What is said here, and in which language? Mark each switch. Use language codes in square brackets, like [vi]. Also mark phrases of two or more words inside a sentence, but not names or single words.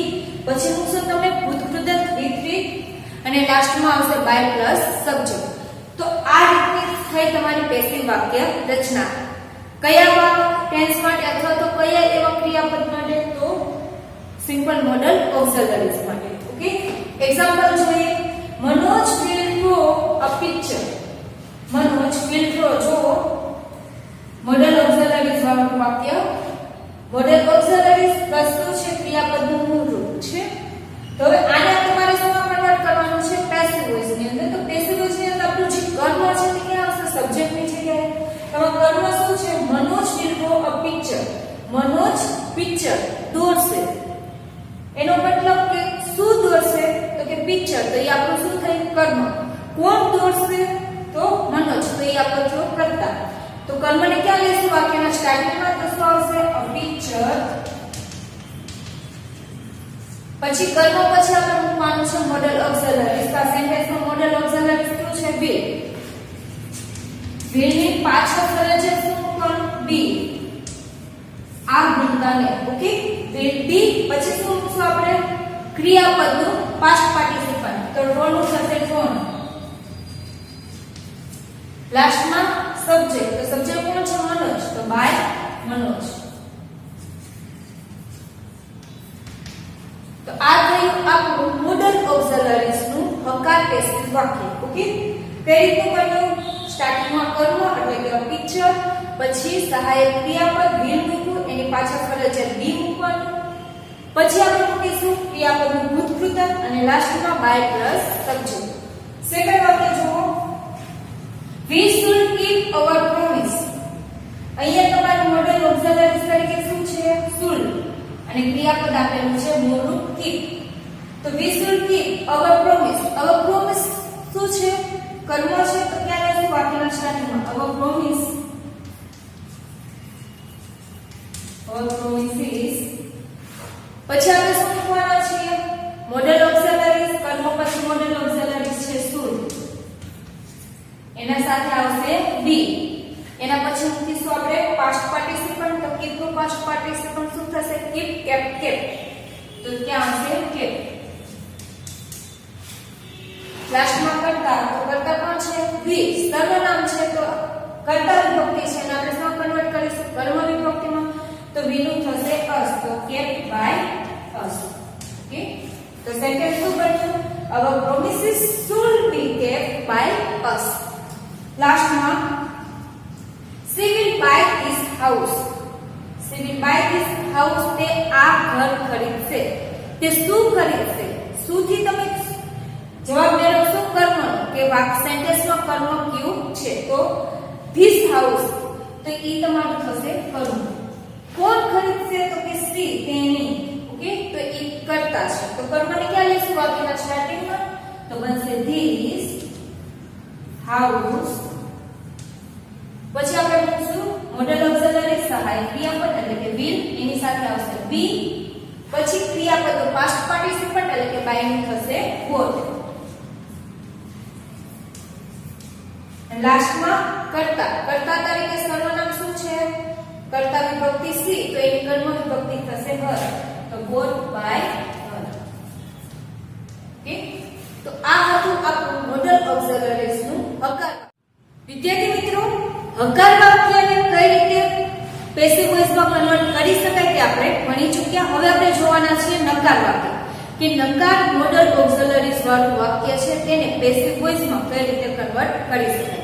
[gu] પછી મૂકશો તમે ભૂતકૃદંત V3 અને લાસ્ટમાં આવશે [en] by plus subject. [gu] તો આ રીતે થઈ તમારી પેસિવ વાક્ય રચના. કયા ટેન્સ માટે અથવા તો કયા એવા ક્રિયાપદ માટે? તો [en] simple modal auxiliaries [gu] માટે. [en] okay, example [gu] જોઈએ. મનોજ [en] will draw a picture. મનોજ will draw, [gu] જો [en] modal auxiliaries [gu] વાળું વાક્ય. [en] modal auxiliaries [gu] વસ્તુ છે, ક્રિયાપદનું મૂળ રૂપ છે. તો હવે આને તમારે શું કન્વર્ટ કરવાનું છે? [en] passive voice [gu] ની અંદર. તો [en] passive voice [gu] ની અંદર આપણું જે કર્મ છે તે ક્યાં આવશે? સબ્જેક્ટ ની જગ્યાએ. તો કર્મ શું છે? મનોજ [en] will draw a picture. [gu] મનોજ પિક્ચર દોરશે. એનો મતલબ કે શું દોરશે? તો કે પિક્ચર. તો એ આપણું શું થયું? કર્મ. કોણ દોરશે? તો મનોજ. તો એ આપણો થયો કર્તા. તો કર્મને ક્યાં લેશું? વાક્યના સ્ટાર્ટિંગમાં. તો શું આવશે? [en] a picture. [gu] પછી કર્મ પછી આપણે મૂકવાનું છે [en] modal auxiliaries. [gu] તો આ સેન્ટેન્સમાં [en] modal auxiliaries [gu] શું છે? will. will ની પાછળ ફરજિયાત શું મૂકવાનું? બી. આ ભૂલતાને. ઓકે, [en] will be. [gu] પછી શું મૂકશું આપણે? ક્રિયાપદનું [en] past participle. [gu] તો draw નું થશે drawn. લાસ્ટમાં સબ્જેક્ટ. તો સબ્જેક્ટ કોણ છે? મનોજ. તો by મનોજ. તો આ થયું આપણું [en] modal auxiliaries [gu] નું હકાર પેસિવ વાક્ય. ઓકે, કઈ રીતનું બન્યું? સ્ટાર્ટિંગમાં કર્મ એટલે કે પિક્ચર, પછી સહાયક ક્રિયાપદ will મૂકવું, એની પાછળ ફરજિયાત બી મૂકવાનું. પછી આપણે મૂકીશું ક્રિયાપદનું ભૂતકૃત અને લાસ્ટમાં [en] by plus subject. [gu] સેકન્ડ વાક્ય જુઓ. [en] We should keep our promise. [gu] અહીંયા તમારું [en] modal auxiliaries [gu] તરીકે શું છે? should. અને ક્રિયાપદ આપેલું છે મૂળ રૂપ keep. [en] તો we should keep our promise. our promise [gu] શું છે? કર્મ છે. તો ક્યાં લેશું? વાક્યના સ્ટાર્ટિંગમાં [en] our promise. our promise is. [gu] પછી આપણે શું મૂકવાના છીએ? [en] modal auxiliaries. [gu] કર્મ પછી [en] modal auxiliaries [gu] છે should. એના સાથે આવશે બી. એના પછી મૂકીશું આપણે [en] past participle. [gu] તો keep નું [en] past participle [gu] શું થશે? [en] keep, kept, kept. [gu] તો ક્યાં આવશે? kept. લાસ્ટમાં કર્તા. તો કર્તા કોણ છે? વી. સર્વનામ છે તો કર્તા વિભક્તિ છે અને આપણે શું કન્વર્ટ કરીશું? કર્મ વિભક્તિમાં. તો વી નું થશે us. તો [en] kept by us. [gu] ઓકે, તો સેન્ટેન્સ શું બન્યું? [en] our promises should be kept by us. લાસ્ટમાં she will buy this house. she will buy this house. [gu] તે આ ઘર ખરીદશે. તે શું ખરીદશે? શું થી તમે જવાબ મેળવશો? કર્મ. કે વાક્ય સેન્ટેન્સમાં કર્મ કયું છે? તો [en] this house. [gu] તો ઈ તમારું થશે કર્મ. કોણ ખરીદશે? તો કે she, તેની. ઓકે, તો ઈ કર્તા છે. તો કર્મને ક્યાં લેશું? વાક્યના સ્ટાર્ટિંગમાં. તો બનશે [en] this house. [gu] પછી આપણે મૂકશું [en] modal auxiliaries. [gu] બાય ક્રિયાપદ એટલે કે will, એની સાથે આવશે be, પછી ક્રિયાપદ [en] past participant [gu] એટલે કે બાય નું થશે would. લાસ્ટમાં કર્તા. કર્તા તરીકે સર્વનામ શું છે? કર્તા વિભક્તિ સી, તો એની કર્મ વિભક્તિ થશે her, તો [en] would by her. [gu] ઓકે, તો આ હતું આપણું [en] modal auxiliaries [gu] નું હકાર. વિદ્યાર્થી મિત્રો, હકાર વાક્યને કઈ રીતે [en] passive voiceમાં [gu] કન્વર્ટ કરી શકાય તે આપણે ભણી ચૂક્યા. હવે આપણે જોવાના છીએ નકાર વાક્ય, કે નકાર [en] modal auxiliaries [gu] વાળું વાક્ય છે તેને [en] passive voiceમાં [gu] કઈ રીતે કન્વર્ટ કરી શકાય.